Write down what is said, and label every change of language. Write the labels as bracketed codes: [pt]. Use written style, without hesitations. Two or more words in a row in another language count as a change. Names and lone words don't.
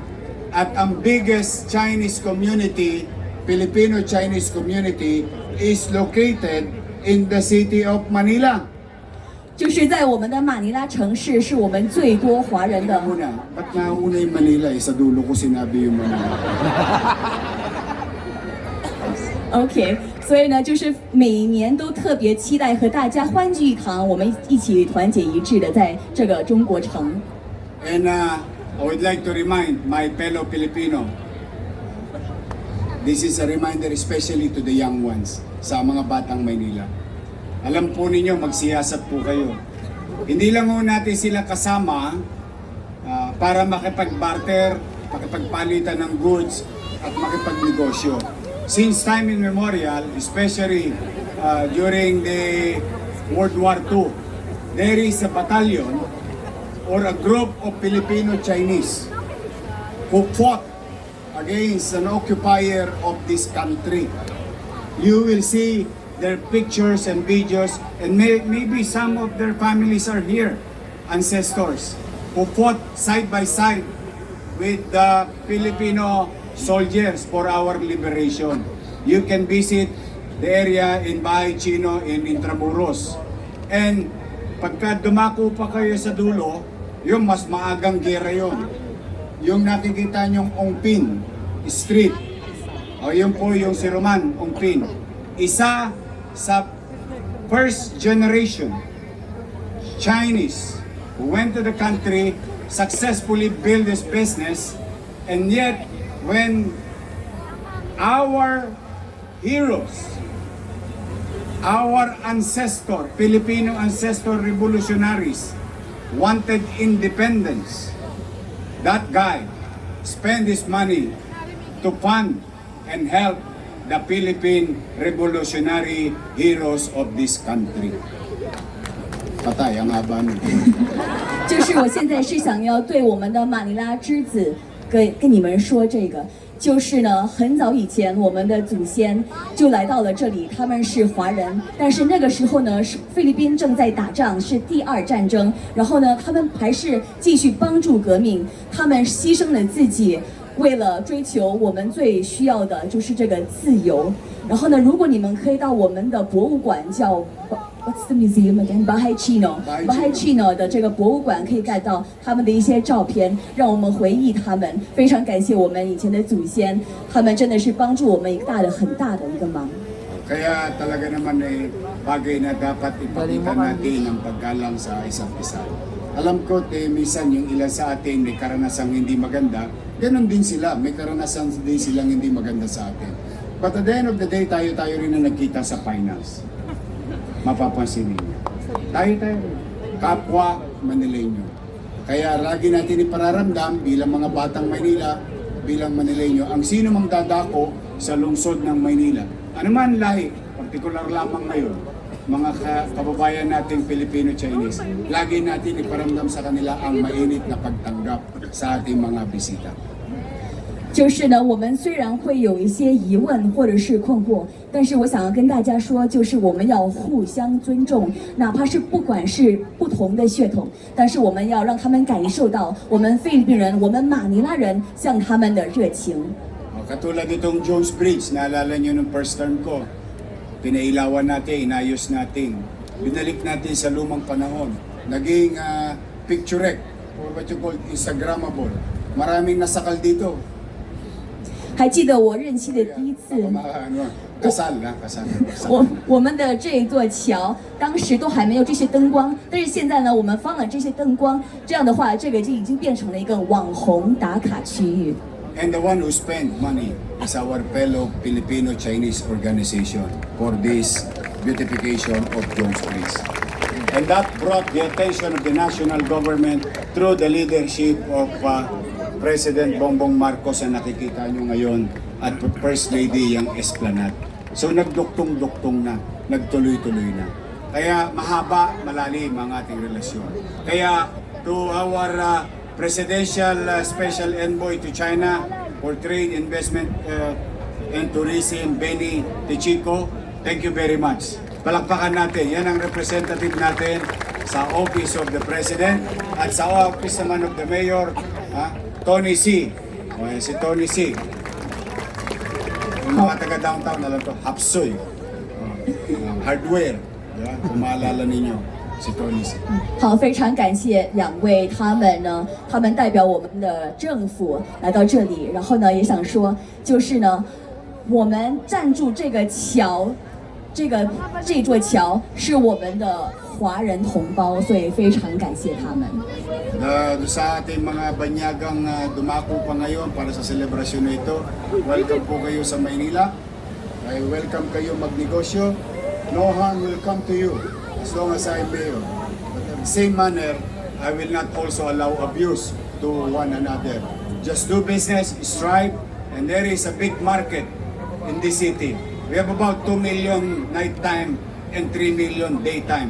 [tl] At ang [en] biggest Chinese community, Filipino-Chinese community, is located in the City of Manila. [zh] 就是在我们的马尼拉城市，是我们最多华人的。 [tl] Una, ba't nauna yung Manila? Sa dulo ko sinabi yung Manila. [zh] OK，所以呢，就是每年都特别期待和大家欢聚一堂，我们一起团结一致的在这个中国城。 [en] And I would like to remind my fellow Filipino, this is a reminder especially to the young ones, [tl] sa mga batang Maynila. Alam po ninyo, magsiyasat po kayo. Hindi lang ho natin sila kasama para makipag-barter, makipagpalitan ng goods at makipagnegosyo. [en] Since time immemorial, especially during the World War II, there is a battalion or a group of Filipino-Chinese who fought against an occupier of this country. You will see their pictures and videos, and maybe some of their families are here, ancestors, who fought side by side with the Filipino soldiers for our liberation. You can visit the area in Bahay Chino in Intramuros. [tl] And pagka dumako pa kayo sa dulo, yung mas maagang gera yun. Yung nakikita nyong Ongpin Street, o yun po yung si Roman Ongpin. Isa sa [en] first generation Chinese who went to the country, successfully built this business, and yet when our heroes, our ancestor, Filipino ancestor revolutionaries wanted independence, that guy spent his money to fund and help the Philippine revolutionary heroes of this country. [tl] Patay, ang haba nito. [zh] 就是我现在是想要对我们的马尼拉之子跟你们说这个，就是呢，很早以前我们的祖先就来到了这里，他们是华人，但是那个时候呢，是菲律宾正在打仗，是第二战争，然后呢，他们还是继续帮助革命，他们牺牲了自己。为了追求我们最需要的就是这个自由。然后呢，如果你们可以到我们的博物馆叫 [en] What's the museum again? [zh] Bahay Chino 的这个博物馆可以看到他们的一些照片，让我们回忆他们。非常感谢我们以前的祖先，他们真的是帮助我们很大的一个忙。 [tl] Kaya talaga naman bagay na dapat ipakita natin ang paggalang sa isa't isa. Alam ko, minsan yung ilan sa atin may karanasang hindi maganda, ganun din sila, may karanasan din silang hindi maganda sa atin. [en] But at the end of the day, [tl] tayo rin na nagkita sa finals. Mapapansin ninyo. Tayo rin. Kapwa Manileño. Kaya lagi natin ipararamdam bilang mga batang Maynila, bilang Manileño, ang sino mang dadako sa lungsod ng Maynila. Ano man lahi, partikular lamang ngayon, mga kababayan nating Filipino-Chinese, lagi natin iparamdam sa kanila ang mainit na pagtanggap sa ating mga bisita. [zh] 就是呢，我们虽然会有一些疑问或者是困惑，但是我想要跟大家说，就是我们要互相尊重，哪怕是不管是不同的血统，但是我们要让他们感受到我们菲律宾人、我们马尼拉人向他们的热情。 [tl] Katulad itong Jones Bridge, naalala nyo nung [en] first term [tl] ko, pinailawan natin, inayos natin, binalik natin sa lumang panahon, naging picturette, [en] or what you call Instagrammable. [tl] Maraming nasakal dito. [zh] 还记得我任期的第一次， [tl] Kasal na, kasal. [zh] 我们的这座桥当时都还没有这些灯光，但是现在呢，我们放了这些灯光，这样的话，这个就已经变成了一个网红打卡区域。 [en] And the one who spent money is our fellow Filipino-Chinese organization for this beautification of Jones Bridge. And that brought the attention of the national government through the leadership of President Bongbong Marcos [tl] na nakikita nyo ngayon at First Lady yung Esplanade. So nagduktong-duktong na, nagtuloy-tuloy na. Kaya mahaba, malalim ang ating relasyon. [en] Kaya to our Presidential Special Envoy to China for Trade, Investment and Tourism, Benny Tichico, thank you very much. [tl] Palakpakan natin, yan ang representative natin sa [en] Office of the President [tl] at sa Office naman [en] of the Mayor, [tl] Tony C. O, si Tony C. Yung mga taga-downtown, alam to, Hapsoy. [en] Hardware. [tl] Yeah, kung maalala ninyo. [zh] 好，非常感谢两位他们呢，他们代表我们的政府来到这里，然后呢，也想说，就是呢，我们站住这个桥，这座桥是我们的华人同胞，所以非常感谢他们。 [tl] Sa ating mga banyagang dumako pa ngayon para sa selebrasyon na ito, welcome po kayo sa Maynila. [en] I welcome [tl] kayo magnegosyo. [en] No harm will come to you as long as I'm mayor. But in the same manner, I will not also allow abuse to one another. Just do business, strive, and there is a big market in this city. We have about 2 million nighttime and 3 million daytime.